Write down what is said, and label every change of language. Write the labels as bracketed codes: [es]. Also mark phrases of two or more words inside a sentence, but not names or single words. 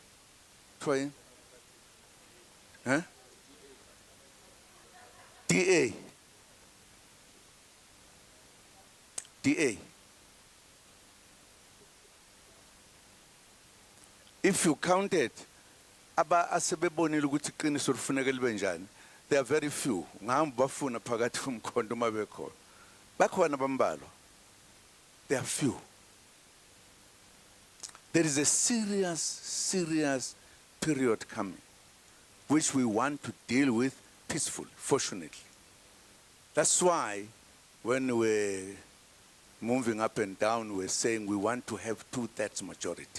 [en] Troy? Huh? DA. DA. If you count it, [nd] aba asebebonile ukuthi iqiniso lifuneka libe njani, [en] there are very few. [nd] Ngihamba bafuna phakathi komkhonto mabekhona. Bakhona bambalwa. [en] There are few. There is a serious period coming, which we want to deal with peacefully, fortunately. That's why when we're moving up and down, we're saying we want to have 2/3 majority.